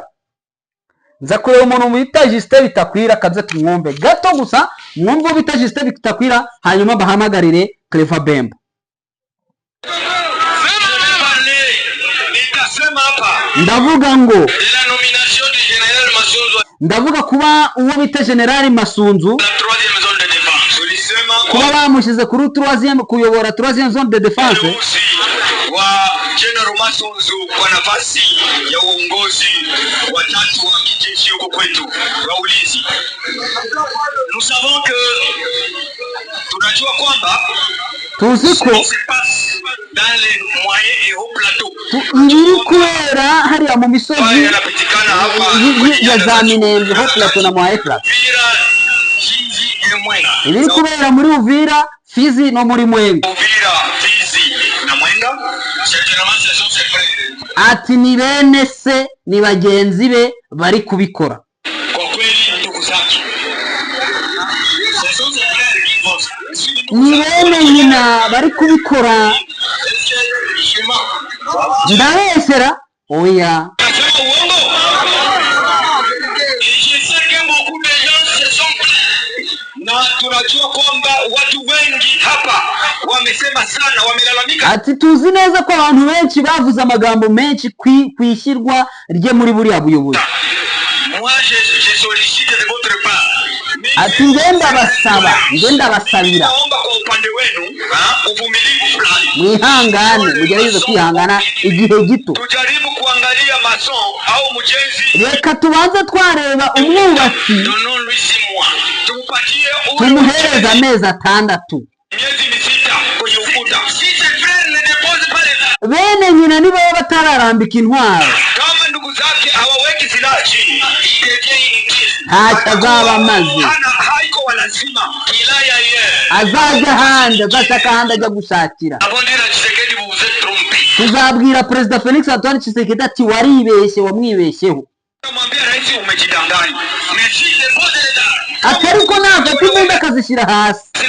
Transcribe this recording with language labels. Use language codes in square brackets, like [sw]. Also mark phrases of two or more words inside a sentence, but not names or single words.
[rw] Nza kureba umuntu bita Justin Bitakwira, kaze tumwumve gato gusa, mwumve bita Justin Bitakwira, hanyuma bahamagarire Clever Bemba. Ndavuga kuba uwo bita General Masunzu, kuba bamushize kuri 3e kuyobora 3e [fr] zone de défense, [sw] wa General Masunzu kwa nafasi ya uongozi watatu wa kijeshi huko kwetu wa ulinzi. [fr] Nous savons que [sw] tunajua kwamba [rw] tuziko [fr] dans les moyens et hauts plateaux [rw] ibiri kubera hariya mu misozi ya za Minembwe ho plateau na mwa Efrat, ibiri kubera muri Uvira, Fizi no muri Mwenga. Ati ni bene se ni bagenzi be bari kubikora. Ni bene nyina bari kubikora. Ndabesera oya. [sw] Na tunajua kwamba watu wengi hapa wamesema sana, wamelalamika. [rw] Ati tuzi neza ko abantu benshi bavuze amagambo menshi kwishyirwa rye muri buriya buyobozi. Ati ngenda basabira mwihangane, mugerageze kwihangana igihe gito. [sw] Tujaribu kuangalia mason au mujenzi, [rw] reka tubanze twareba umwubatsi tumuhereza amezi 6. Bene nyina nibo batararambika intwaro, [sw] kama ndugu zake hawaweki silaha chini, [rw] ntacyo azaba amaze. [sw] Haiko wanazima wilaya ye [rw] azaja hande, azashaka hande ajya gushakira. Tuzabwira Perezida Felix Antoine Tshisekedi ati waribeshye, wamwibeshyeho. Ati ariko nafata imbunda akazishyira hasi.